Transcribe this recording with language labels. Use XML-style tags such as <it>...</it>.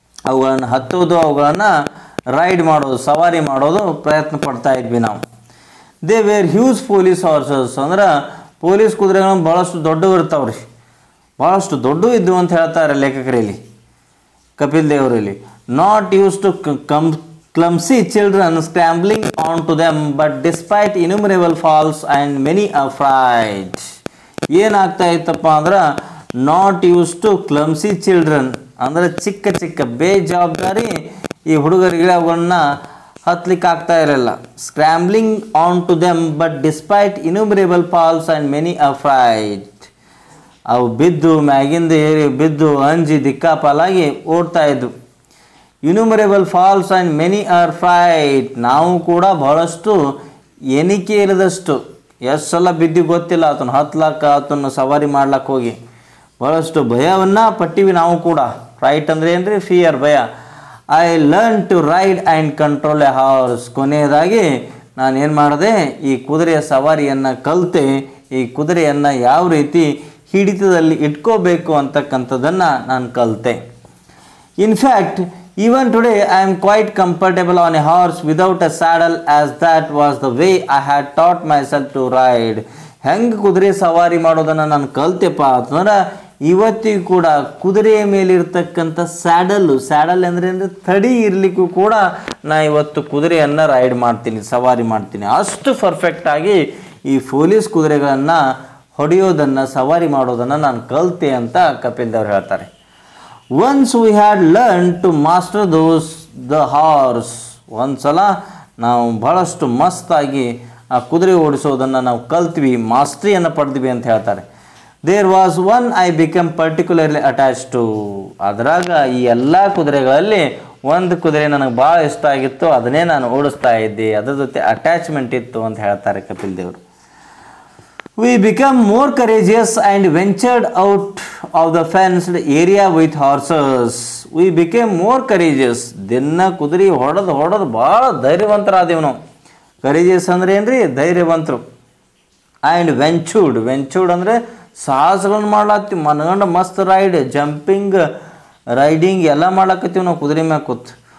<kn>ಅವುಗಳನ್ನು ಹತ್ತೋದು, ಅವುಗಳನ್ನು ರೈಡ್ ಮಾಡೋದು, ಸವಾರಿ ಮಾಡೋದು ಪ್ರಯತ್ನ ಪಡ್ತಾ ಇದ್ವಿ ನಾವು.</kn> <en>They were huge police horses.</en> <kn>ಅಂದ್ರೆ ಪೊಲೀಸ್ ಕುದುರೆಗಳು ಭಾಳಷ್ಟು ದೊಡ್ಡವು ಇರ್ತಾವ್ರಿ, ಭಾಳಷ್ಟು ದೊಡ್ಡವು ಇದ್ದವು ಅಂತ ಹೇಳ್ತಾರೆ ಲೇಖಕರಲ್ಲಿ, ಕಪಿಲ್ ದೇವರಲ್ಲಿ.</kn> <en>Not used to clumsy children scrambling onto them, but despite innumerable falls and many a fright.</en> <kn>ಏನಾಗ್ತಾ ಇತ್ತಪ್ಪ ಅಂದ್ರೆ,</kn> <en>not used to clumsy children</en> <kn>ಅಂದರೆ ಚಿಕ್ಕ ಚಿಕ್ಕ ಬೇಜವಾಬ್ದಾರಿ ಈ ಹುಡುಗರಿಗೆ ಅವುಗಳನ್ನ ಹತ್ಲಿಕ್ಕೆ ಆಗ್ತಾ ಇರಲ್ಲ.</kn> <en>Scrambling onto them but despite innumerable falls and many a fright.</en> <kn>ಅವು ಬಿದ್ದು ಮ್ಯಾಗಿಂದ ಏರಿ ಬಿದ್ದು ಅಂಜಿ ದಿಕ್ಕಾಪಾಲಾಗಿ ಓಡ್ತಾ ಇದ್ವು.</kn> <en>Innumerable falls and many a fright.</en> <kn>ನಾವು ಕೂಡ ಬಹಳಷ್ಟು ಎಣಿಕೆ ಇಲ್ಲದಷ್ಟು ಎಷ್ಟು ಸಲ ಬಿದ್ದು ಗೊತ್ತಿಲ್ಲ, ಆತನ ಹತ್ಲಾಕ ಆತನ ಸವಾರಿ ಮಾಡ್ಲಕ್ಕೆ ಹೋಗಿ ಬಹಳಷ್ಟು ಭಯವನ್ನು ಪಟ್ಟಿವಿ ನಾವು ಕೂಡ. ಫ್ರೈಟ್ ಅಂದರೆ ಏನ್ರಿ, ಫಿಯರ್, ಭಯ.</kn> <en>I learn to ride and control a horse.</en> <kn>ಕೊನೆಯದಾಗಿ ನಾನು ಏನು ಮಾಡಿದೆ, ಈ ಕುದುರೆಯ ಸವಾರಿಯನ್ನು ಕಲಿತೆ. ಈ ಕುದುರೆಯನ್ನು ಯಾವ ರೀತಿ ಹಿಡಿತದಲ್ಲಿ ಇಟ್ಕೋಬೇಕು ಅಂತಕ್ಕಂಥದ್ದನ್ನು ನಾನು ಕಲಿತೆ.</kn> <en>In fact even today I am quite comfortable on a horse without a saddle, as that was the way I had taught myself to ride.</en> <kn>ಹೆಂಗೆ ಕುದುರೆ ಸವಾರಿ ಮಾಡೋದನ್ನು ನಾನು ಕಲ್ತೆಪ್ಪ ಅಂತಂದ್ರೆ, ಇವತ್ತಿಗೂ ಕೂಡ ಕುದುರೆಯ ಮೇಲಿರ್ತಕ್ಕಂಥ ಸ್ಯಾಡಲ್ ಅಂದರೆ ತಡಿ ಇರಲಿಕ್ಕೂ ಕೂಡ ನಾ ಇವತ್ತು ಕುದುರೆಯನ್ನು ರೈಡ್ ಮಾಡ್ತೀನಿ, ಸವಾರಿ ಮಾಡ್ತೀನಿ. ಅಷ್ಟು ಪರ್ಫೆಕ್ಟಾಗಿ ಈ ಪೊಲೀಸ್ ಕುದುರೆಗಳನ್ನು ಹೊಡೆಯೋದನ್ನು, ಸವಾರಿ ಮಾಡೋದನ್ನು ನಾನು ಕಲಿತೆ ಅಂತ ಕಪಿಲ್ ದೇವ್ರು ಹೇಳ್ತಾರೆ.</kn> <en>Once we had learn to master the horse.</en> <kn>ಒಂದು ಸಲ ನಾವು ಭಾಳಷ್ಟು ಮಸ್ತಾಗಿ ಆ ಕುದುರೆ ಓಡಿಸೋದನ್ನು ನಾವು ಕಲ್ತ್ವಿ, ಮಾಸ್ಟ್ರಿಯನ್ನು ಪಡೆದ್ವಿ ಅಂತ ಹೇಳ್ತಾರೆ.</kn> <en>There was one I become particularly attach to.</en> <kn>ಅದರಾಗ ಈ ಎಲ್ಲ ಕುದುರೆಗಳಲ್ಲಿ ಒಂದು ಕುದುರೆ ನನಗೆ ಭಾಳ ಇಷ್ಟ ಆಗಿತ್ತು, ಅದನ್ನೇ ನಾನು ಓಡಿಸ್ತಾ ಇದ್ದೆ, ಅದರ ಜೊತೆ ಅಟ್ಯಾಚ್ಮೆಂಟ್ ಇತ್ತು ಅಂತ ಹೇಳ್ತಾರೆ ಕಪಿಲ್ ದೇವರು.</kn> <en>We became more courageous and ventured out of the fenced area with horses. We became more courageous.</en> <kn>ದಿನ ಕುದುರೆ ಹೊಡೆದು ಭಾಳ ಧೈರ್ಯವಂತರಾದೇವು ನಾವು. ಕರೇಜಿಯಸ್ ಅಂದ್ರೆ ಏನ್ರಿ, ಧೈರ್ಯವಂತರು. ಆ್ಯಂಡ್ ವೆಂಚೂರ್ಡ್ ಅಂದರೆ ಸಾಹಸಗಳನ್ನು ಮಾಡ್ಲಾತ್ತೀವಿ, ಮನಗಂಡ ಮಸ್ತ್ ರೈಡ್, ಜಂಪಿಂಗ್, ರೈಡಿಂಗ್ ಎಲ್ಲ ಮಾಡ್ಲಾಕತ್ತೀವಿ ನಾವು ಕುದುರೆ ಮ್ಯಾಗ ಕೂತು.</kn>